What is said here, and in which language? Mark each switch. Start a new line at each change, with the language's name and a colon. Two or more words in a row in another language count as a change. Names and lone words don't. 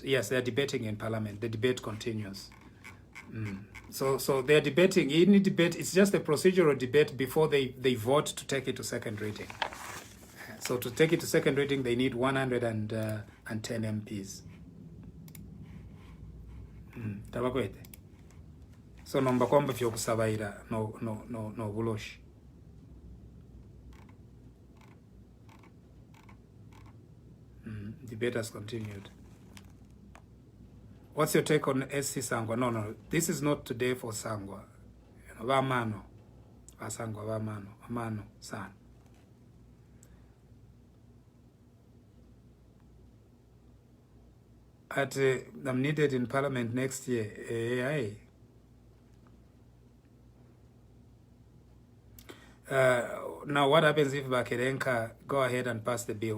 English: Yes, they are debating in Parliament. The debate continues. So they are debating. Any debate, it's just a procedural debate before they vote to take it to second reading. So to take it to second reading, they need 110 MPs.
Bemba: Tabakwete. So nomba kwamba vyokusabaira no buloshi.
English: Debate has continued. What's your take on SC Sangwa? No. This is not today for Sangwa.
Bemba: Vamano. Sangwa vamano. Amano san.
English: I'm needed in Parliament next year. Now, what happens if Bakerenka go ahead and pass the bill?